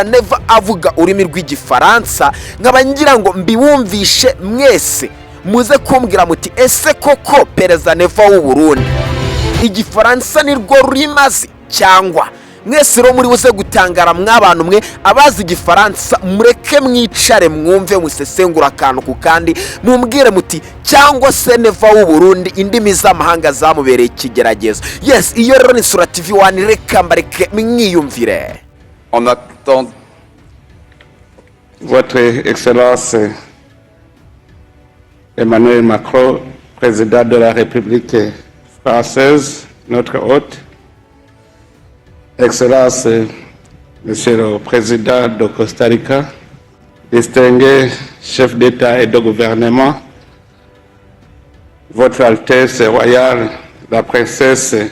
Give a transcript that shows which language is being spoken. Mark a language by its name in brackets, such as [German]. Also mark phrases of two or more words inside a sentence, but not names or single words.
[Kinyarwanda] Neva avuga ururimi rw'igifaransa nkaba ngira ngo mbibumvishe mwese muze kumbwira muti ese koko perezida Neva w'Uburundi igifaransa ni rwo rurimazi cyangwa mwese ro muri buze gutangara mw'abantu mwe abazi igifaransa mureke mwicare mwumve musesengura akantu ku kandi mumbwire muti cyangwa se Neva w'Uburundi indimi z'amahanga zamubereye ikigeragezo. Yes, iyo rero ni Sura TV 1 reka mbareke mwiyumvire. [French] On attend Votre Excellence Emmanuel Macron, président de la République française, notre hôte. Excellence, Monsieur le Président de Costa Rica, distingué chef d'État et de gouvernement, Votre Altesse royale, la princesse